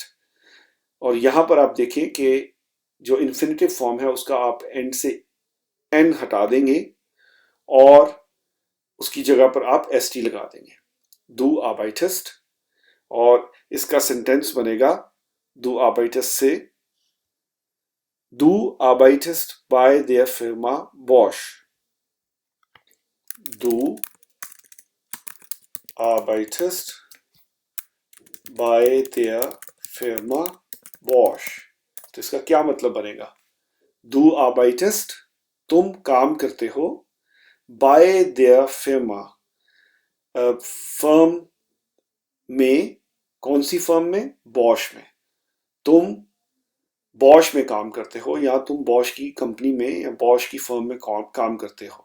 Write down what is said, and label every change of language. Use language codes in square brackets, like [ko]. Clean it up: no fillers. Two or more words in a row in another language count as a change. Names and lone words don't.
[hi] और यहां पर आप देखें कि जो [en] infinitive form [hi] है उसका आप एंड से एन हटा देंगे और उसकी जगह पर आप एस टी लगा देंगे, [de] du arbeitest. [hi] और इसका सेंटेंस बनेगा [de] du arbeitest [hi] से, [de] Du arbeitest bei der Firma Bosch. Du arbeitest bei der Firma Bosch। [hi] तो इसका क्या मतलब बनेगा? [de] Du arbeitest, [hi] तुम काम करते हो, [de] by der Firma, [hi] फर्म में। कौन सी फर्म में? बॉश में। तुम बॉश में काम करते हो या तुम बॉश की कंपनी में या बॉश की फर्म में काम करते हो।